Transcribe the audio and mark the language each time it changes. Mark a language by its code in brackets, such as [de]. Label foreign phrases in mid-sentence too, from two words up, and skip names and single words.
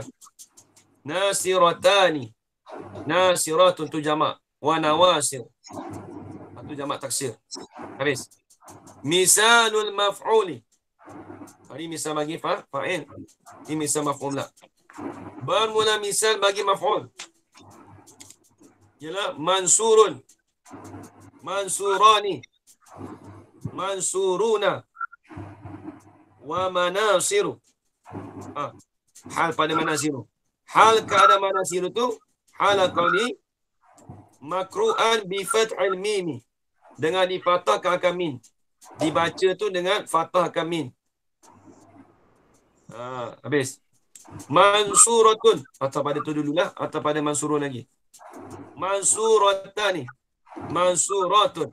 [ar] ناصرتان. ناصرة [ms] tu jamak. [ar] ونواصر. [ms] Itu jamak taksir. Habis. [ar] مثال المفعول. [ms] Hari misal bagi fa'il. Ini misal maf'ul lah. Bermula misal bagi maf'ul. Ialah mansurun. [ar] منصوران. منصورون. ومناصر. [ms] Hal pada manasiru. Hal keadaan manasiru tu hal [ar] قولي مقروءا بفتح الميم. [ms] Dengan difathahkan akan min. Dibaca tu dengan fathahkan min. Habis. Mansuratun. Atau pada tu dululah. Atau pada mansurun lagi. [ar] منصورتان. منصورة.